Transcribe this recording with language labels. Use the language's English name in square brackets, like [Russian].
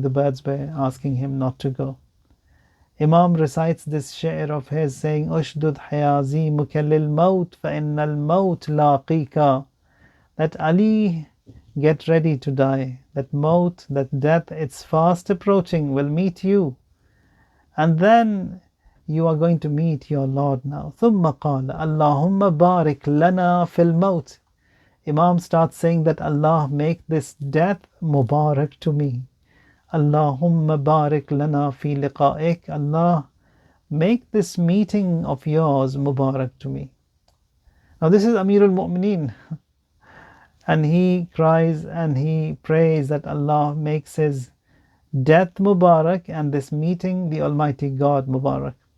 [English] The birds were asking him not to go. Imam recites this sha'r of his saying, [Arabic] Ushdud hayazimuka lil maut fa innal maut laqika. [English] That Ali, get ready to die. That maut, that death, it's fast approaching, will meet you. And then you are going to meet your Lord now. [Arabic] ثم قال اللهم بارك لنا في الموت. [English] Imam starts saying that Allah, make this death mubarak to me. [Arabic] Allahumma barik lana fi liqa'ik. [English] Allah, make this meeting of yours mubarak to me. Now this is Amirulmomineen, and he cries and he prays that Allah makes his death mubarak and this meeting, the Almighty God, mubarak.